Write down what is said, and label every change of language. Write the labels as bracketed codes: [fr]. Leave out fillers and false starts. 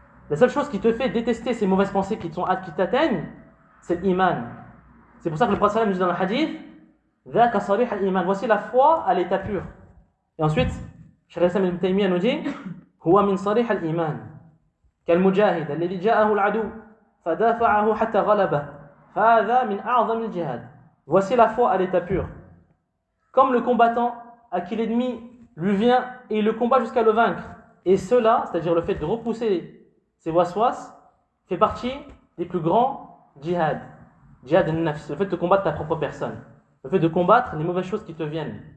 [fr] La seule chose qui te fait détester ces mauvaises pensées qui t'atteignent, c'est l'iman. C'est pour ça que le prophète nous dit dans le hadith, [ar] ذاك صريح الإيمان. [fr] Voici la foi à l'état pur. Et ensuite, Cheikh al-Islam ibn Taymiyyah nous dit, [ar] هو من صريح الإيمان. كالمجاهد الذي جاءه العدو فدافعه حتى غلبه فهذا من أعظم الجهاد. [fr] Voici la foi à l'état pur. Comme le combattant à qui l'ennemi lui vient et il le combat jusqu'à le vaincre. Et cela, c'est-à-dire le fait de repousser ces waswas, fait partie des plus grands djihad. Djihad al-nafs, le fait de combattre ta propre personne. Le fait de combattre les mauvaises choses qui te viennent.